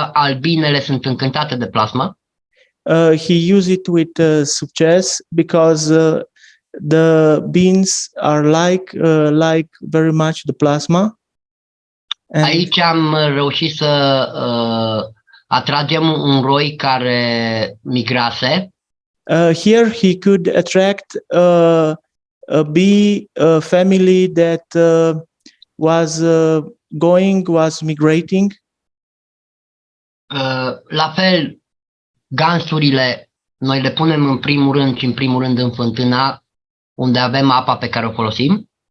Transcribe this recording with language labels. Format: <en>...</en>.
<ro>Albinele sunt încântate de plasma.</ro> <en>He used it with success because the beans are like very much the plasma. And</en> <ro>aici am reușit să atragem un roi care migrase.</ro> <en>Here he could attract a bee family that was migrating.</en> <ro>La fel, gansurile noi le punem în primul rând și în primul rând în fântâna unde avem apa pe care o folosim.</ro>